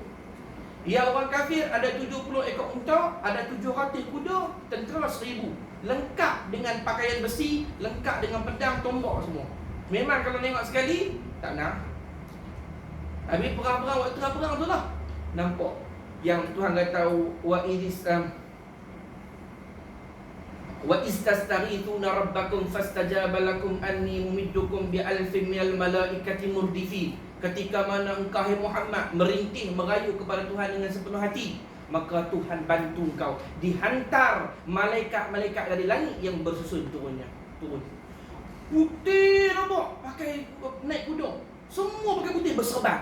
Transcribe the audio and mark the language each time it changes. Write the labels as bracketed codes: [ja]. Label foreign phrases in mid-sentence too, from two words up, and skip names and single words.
[ms] Ya orang kafir ada 70 ekor unta, ada 700 kuda, tentera 1000. Lengkap dengan pakaian besi, lengkap dengan pedang, tombak semua. Memang kalau tengok sekali tak nak. Habis perang-perang waktu perang tu lah nampak yang Tuhan kata [ar] وتستغيثون ربكم فاستجاب لكم أني ممدكم بألف من الملائكة مردفين. [ms] Ketika mana engkau hai Muhammad merintih merayu kepada Tuhan dengan sepenuh hati, maka Tuhan bantu engkau. Dihantar malaikat-malaikat dari langit yang bersusun turun. Putih nampak, pakai naik kuda. Semua pakai putih berserban.